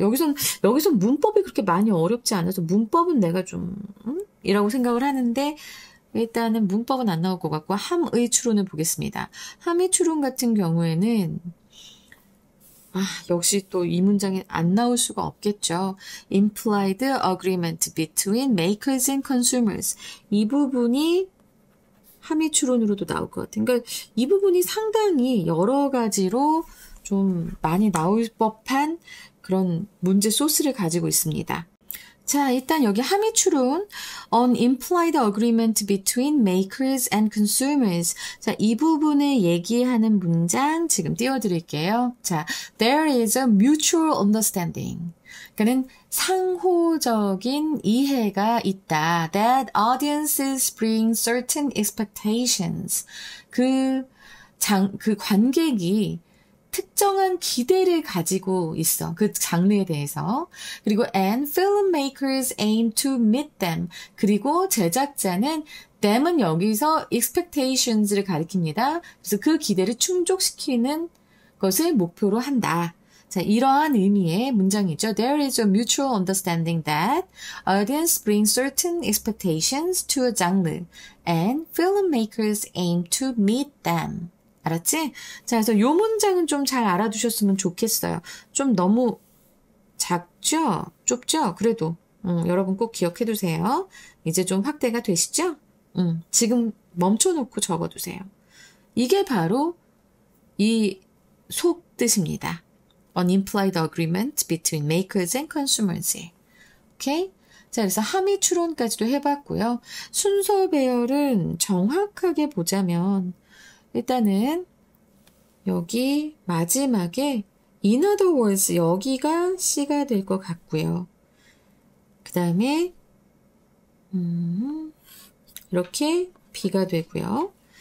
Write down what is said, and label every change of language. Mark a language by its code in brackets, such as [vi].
[ko] 여기선 문법이 그렇게 많이 어렵지 않아서 문법은 내가 좀 이라고 생각을 하는데 일단은 문법은 안 나올 것 같고 함의 추론을 보겠습니다. 함의 추론 같은 경우에는 역시 또 이 문장이 안 나올 수가 없겠죠. [en] implied agreement between makers and consumers. [ko] 이 부분이 함의 추론으로도 나올 것 같아요. 그러니까 이 부분이 상당히 여러 가지로 좀 많이 나올 법한 그런 문제 소스를 가지고 있습니다. 자, 일단 여기 함의추론 [en] on implied agreement between makers and consumers. [ko] 자, 이 부분을 얘기하는 문장 지금 띄워드릴게요. 자, [en] there is a mutual understanding. [ko] 그러니까는 상호적인 이해가 있다. [en] That audiences bring certain expectations. [ko] 그 관객이 특정한 기대를 가지고 있어. 그 장르에 대해서. 그리고 [en] and filmmakers aim to meet them. [ko] 그리고 제작자는 them은 여기서 expectations를 가리킵니다. 그래서 그 기대를 충족시키는 것을 목표로 한다. 자, 이러한 의미의 문장이죠. [en] There is a mutual understanding that audience bring certain expectations to a genre and filmmakers aim to meet them. [ko] 알았지? 자, 그래서 요 문장은 좀 잘 알아두셨으면 좋겠어요. 좀 너무 작죠? 좁죠? 그래도 여러분 꼭 기억해 두세요. 이제 좀 확대가 되시죠? 지금 멈춰놓고 적어두세요. 이게 바로 이 속 뜻입니다. [en] An implied agreement between makers and consumers. [ko] 오케이? 자, 그래서 함의 추론까지도 해봤고요. 순서 배열은 정확하게 보자면 일단은 여기 마지막에 [en] in other words [ko] 여기가 C가 될 것 같고요. 그 다음에 이렇게 B가 되고요.